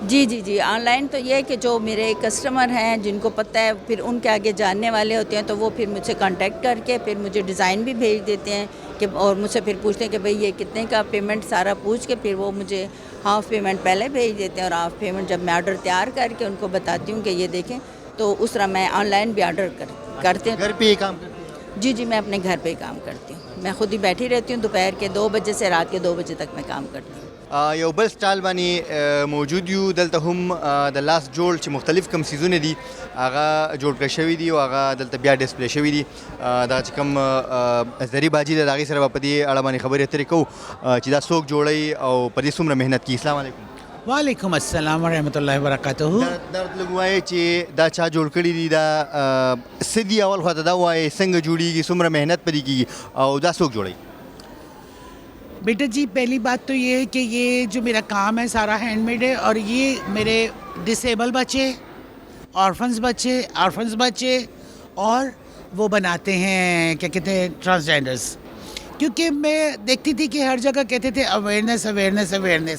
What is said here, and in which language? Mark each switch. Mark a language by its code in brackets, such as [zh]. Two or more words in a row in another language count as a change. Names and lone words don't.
[ur] جی جی جی آن لائن تو یہ ہے کہ جو میرے کسٹمر ہیں جن کو پتہ ہے پھر ان کے آگے جاننے والے ہوتے ہیں تو وہ پھر مجھ سے کانٹیکٹ کر کے پھر مجھے ڈیزائن بھی بھیج دیتے ہیں کہ اور مجھ سے پھر پوچھتے ہیں کہ بھئی یہ کتنے کا پیمنٹ سارا پوچھ کے پھر وہ مجھے [en] half payment [ur] پہلے بھیج دیتے ہیں اور [en] half payment [ur] جب میں آرڈر تیار کر کے ان کو بتاتی ہوں کہ یہ دیکھیں تو اس طرح میں آن لائن بھی آرڈر کرتے ہیں. گھر پہ یہ کام کرتے ہیں؟ جی جی میں اپنے گھر پہ ہی کام کرتی ہوں. میں خود ہی بیٹھی رہتی ہوں دوپہر کے 2 بجے سے رات کے 2 بجے تک میں کام کرتی ہوں. [ps] یو بل سټال باندې موجود یو دلته هم د لاس جوړ چې مختلف کم سیزونه دي هغه جوړ کړی شوي دي او هغه دلته بیا ډسپلی شوي دي. دغه چې کوم زری باجي د هغې سره به په دې اړه باندې خبرې اترې کوو چې دا څوک جوړوي او په دې څومره محنت کوي. [ar] السلام علیکم. وعلیکم السلام ورحمۃ اللہ وبرکاتہ. [ps] دا لږ وایې چې دا چا جوړ کړي دي دا څه دي اول خوا ته دا وایې څنګه جوړېږي څومره محنت پرې کېږي او دا څوک جوړوي؟ [ur] بیٹا جی پہلی بات تو یہ ہے کہ یہ جو میرا کام ہے سارا ہینڈ میڈ ہے اور یہ میرے ڈسیبل بچے آرفنز بچے اور وہ بناتے ہیں کیا کہتے ہیں ٹرانسجینڈرز. کیونکہ میں دیکھتی تھی کہ ہر جگہ کہتے تھے اویئرنیس.